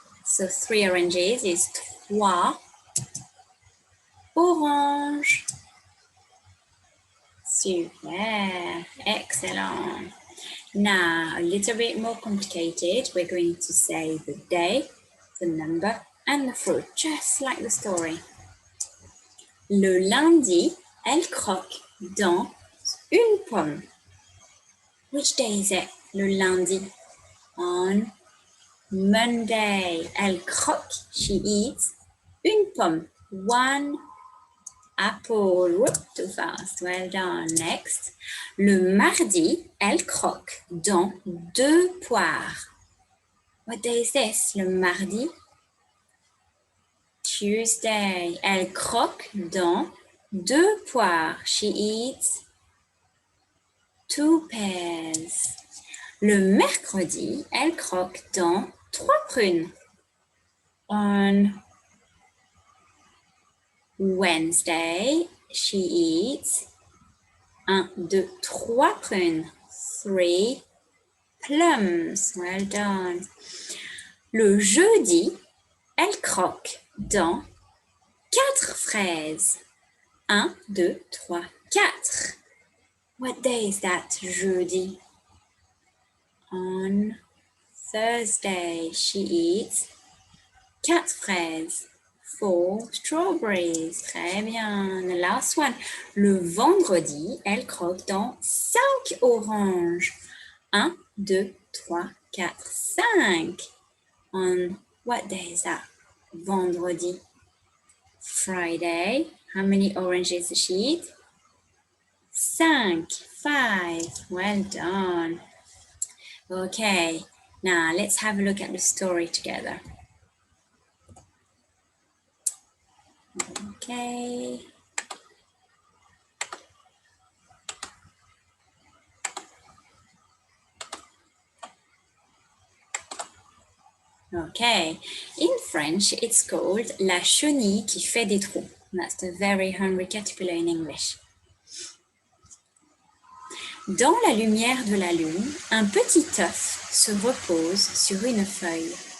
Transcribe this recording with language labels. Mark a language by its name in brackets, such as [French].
[English] So 3 oranges is 3 orange. Super. Excellent. Now, a little bit more complicated. We're going to say the day, the number, and the fruit, just like the story. [French] Le lundi, elle croque dans une pomme. [English] Which day is it? [French] Le lundi. [English] On Monday. [French] Elle croque, [English] she eats, [French] une pomme. [English] One apple. Whoop, too fast. Well done. Next. [French] Le mardi, elle croque dans 2 poires. [English] What day is this? [French] Le mardi? [English] Tuesday. [French] Elle croque dans 2 poires. [English] She eats 2 pears. [French] Le mercredi, elle croque dans 3 prunes. [English] On Wednesday, she eats 1, 2, 3 prunes. 3 plums. Well done. [French] Le jeudi, elle croque dans 4 fraises. [English] 1, 2, 3, 4. What day is that? Jeudi. On Thursday, she eats 4 fraises. 4 strawberries. [French] Très bien. [English] The last one. [French] Le vendredi, elle croque dans 5 oranges. [English] 1, 2, 3, 4, 5. On what day is that? Vendredi. Friday. How many oranges does she eat? 5. 5. Well done. Okay. Now let's have a look at the story together. Okay. Okay. In French, it's called la chenille qui fait des trous. That's the very hungry caterpillar in English. [French] Dans la lumière de la lune, un petit œuf se repose sur une feuille.